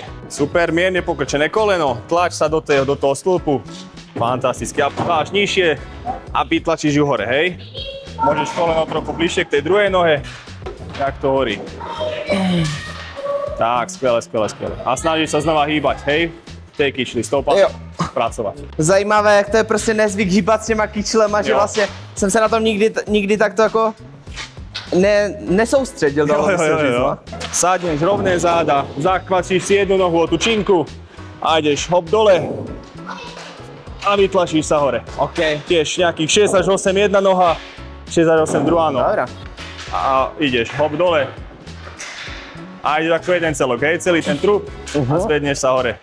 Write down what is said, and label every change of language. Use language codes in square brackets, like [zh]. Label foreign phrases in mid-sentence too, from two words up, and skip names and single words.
[sk] Super, mierne pokrčené koleno, tlač sa do toho stĺpu. Fantasticky, a máš nižšie a vytlačíš ju hore, hej? Môžeš koleno trochu bližšie k tej druhej nohe, jak to horí. Tak, skvelé. A snažíš sa znova hýbať, hej? Tej kyčli, stopať, [cs] Jo. [sk] pracovať. [cs] Zajímavé, jak to je prostě nezvyk hýbat s těma kyčlema, že Jo. vlastně jsem se na tom nikdy takto jako nesoustředil, dalo by se říct, no. [sk] Sadneš rovné záda, zakvačíš si jednu nohu o tú činku a ideš hop dole a vytlačíš sa hore. OK. Tiež nejakých 6 až 8 jedna noha, 6 až 8 druhá noha. [cs] Dobrá. [sk] A ideš hop dole a ideš ako jeden celok, hej, celý ten trup a zvedneš sa hore.